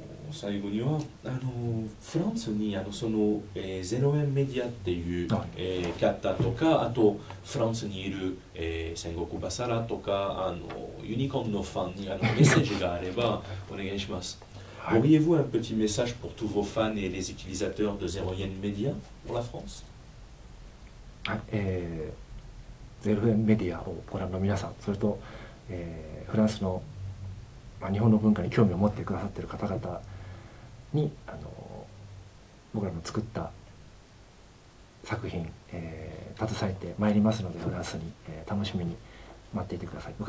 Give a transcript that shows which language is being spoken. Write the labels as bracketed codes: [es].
[ja] 最後にはフランスにその0円メディアっていう方とか、あとフランスにいる戦国バサラとかユニコーンのファンにメッセージがあればお願いします。 [fr] Auriez-vous un petit message pour tous vos fans et les utilisateurs de Zero Yen Media pour la France? [ja] はい、0円メディアをご覧の皆さん、それと、フランスの、日本の文化に興味を持ってくださっている方々に僕らの作った作品、携えてまいりますので、フランスに、楽しみに待っていてください。